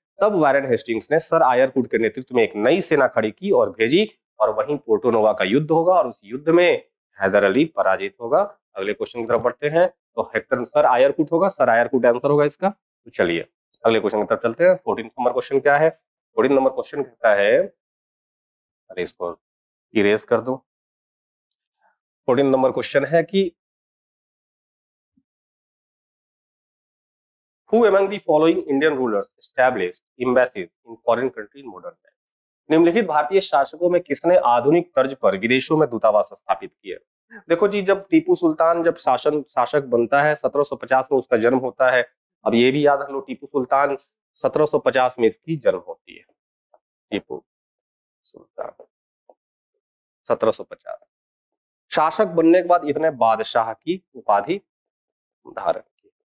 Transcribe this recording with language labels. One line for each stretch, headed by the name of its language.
Hindi: तब Warren Hastings ने sir आयरकुट के नेतृत्व में एक नई सेना खड़ी की और भेजी, और वहीं पोर्टो नोवा का युद्ध होगा और उस युद्ध में हैदर अली पराजित होगा। अगले क्वेश्चन की तरफ बढ़ते हैं। तो हेक्टर सर आयरकुट होगा, सर आयरकुट आंसर होगा इसका। तो चलिए अगले क्वेश्चन की तरफ चलते हैं। 14 नंबर क्वेश्चन क्या है? 14 नंबर क्वेश्चन कहता है, अरे इसको इरेज कर दो। 14 नंबर क्वेश्चन है कि
English: Who among the following Indian rulers established embassies in foreign country in modern times?
Hindi: निम्नलिखित भारतीय शासकों में किसने आधुनिक तर्ज पर विदेशों में दूतावास स्थापित किए? देखो जी, जब टीपू सुल्तान जब शासक बनता है 1750 में उसका जन्म होता है। अब ये भी याद रख लो, टीपू सुल्तान 1750 में इसकी जन्म होती है। टीपू सुल्तान 1750 शासक बनने के बाद इतने बादशाह की उपाधि धारण की।